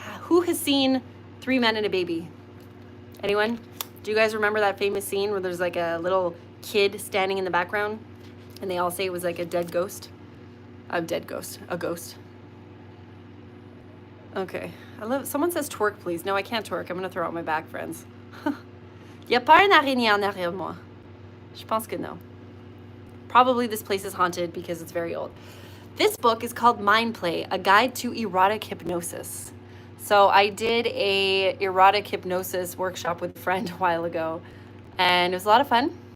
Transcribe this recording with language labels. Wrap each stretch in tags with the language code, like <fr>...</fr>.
<en>Who has seen Three Men and a Baby? Anyone? Do you guys remember that famous scene where there's like a little kid standing in the background and they all say it was like a dead ghost? A ghost. Okay, someone says twerk please. No, I can't twerk. I'm gonna throw out my back, friends.</en> <fr>Y a pas une araignée en arrière de moi? Je pense que non.</fr> <en>Probably this place is haunted because it's very old. This book is called Mind Play, A Guide to Erotic Hypnosis. So I did a erotic hypnosis workshop with a friend a while ago, and it was a lot of fun.</en>